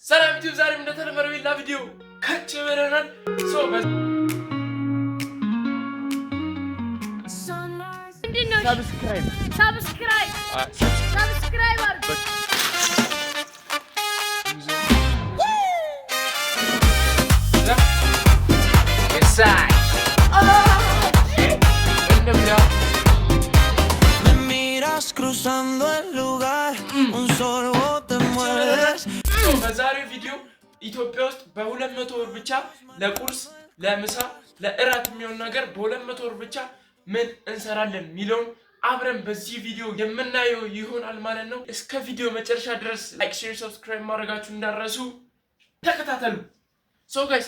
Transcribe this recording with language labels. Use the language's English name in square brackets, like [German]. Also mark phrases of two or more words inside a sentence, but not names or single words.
[Amharic] ሰላም ዩቲዩብ ዛሬም እንደተለመደው ሌላ ቪዲዮ ከች ብለናል። [English] subscribe አድርጉ። [Spanish] Cruzando el lugar un sorbo te mueres [Amharic] በዛሬው ቪዲዮ ኢትዮጵያ ውስጥ በ200 ብር ብቻ ለቁርስ ለምሳ ለእራት የሚሆን ነገር በ200 ብር ብቻ ምን እንሰራለን ሚሊዮን አብረን በዚህ ቪዲዮ የምናየው ይሆናል ማለት ነው። እስከ ቪዲዮ መጨረሻ ድረስ [English] like share subscribe [Amharic] ማድረጋችሁ እንዳትረሱ ተከታተሉ። [English] so guys